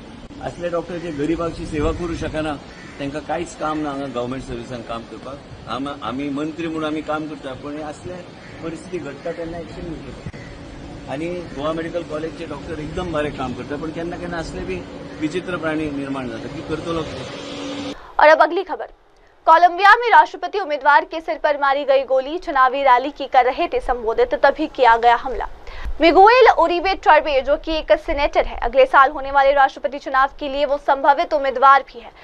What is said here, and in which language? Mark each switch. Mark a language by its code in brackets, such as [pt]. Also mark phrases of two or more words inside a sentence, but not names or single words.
[kok] असले डॉक्टर जे गरिबाची सेवा करूं शकना तांकां कांयच काम ना हांगा गव्हर्मेंट सर्विसान काम करपाक. आमी मंत्री म्हणून आमी काम करता पण हे असले परिस्थिती घडटा तेन्ना एक्शन घेवचें. आनी गोवा मेडिकल कॉलेजचे डॉक्टर एकदम बरें काम करता पण केन्ना केन्ना असले बी विचित्र प्राणी निर्माण जाता की करतलो. [hi] और अब अगली खबर. कोलंबिया में राष्ट्रपति उम्मीदवार के सिर पर मारी गई गोली. चुनावी रैली की कर रहे थे संबोधित तभी किया गया हमला. मिगुएल उरिबे टर्बे जो कि एक सीनेटर है, अगले साल होने वाले राष्ट्रपति चुनाव के लिए वो संभावित उम्मीदवार भी है.